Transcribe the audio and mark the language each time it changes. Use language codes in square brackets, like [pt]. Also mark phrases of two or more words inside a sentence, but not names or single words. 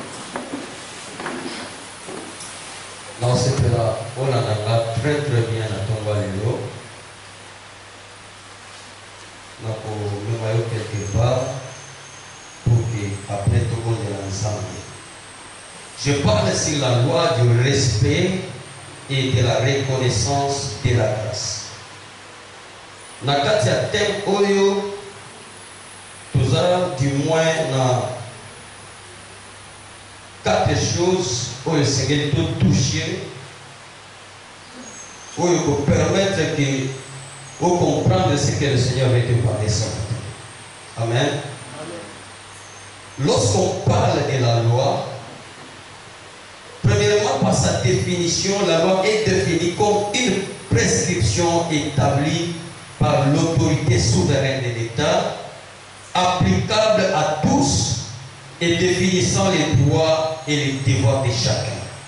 [fr] Non, c'est là, on a très bien à tomber l'eau. On a quelque part pour que après tout le monde est ensemble. Je parle sur la loi du respect et de la reconnaissance de la grâce. [ln] Na kati ya [fr] thème [ln] oyo toza [fr] du moins na quatre choses [ln] oyo sengeli to [fr] toucher oyo pour permettre que vous comprendre ce que le Seigneur veut te parler ce matin. Amen. Lorsqu'on parle de la loi, premièrement par sa définition, la loi est définie comme une prescription établie par l'autorité souveraine de l'État, applicable à tous et définissant les droits et les devoirs de chacun.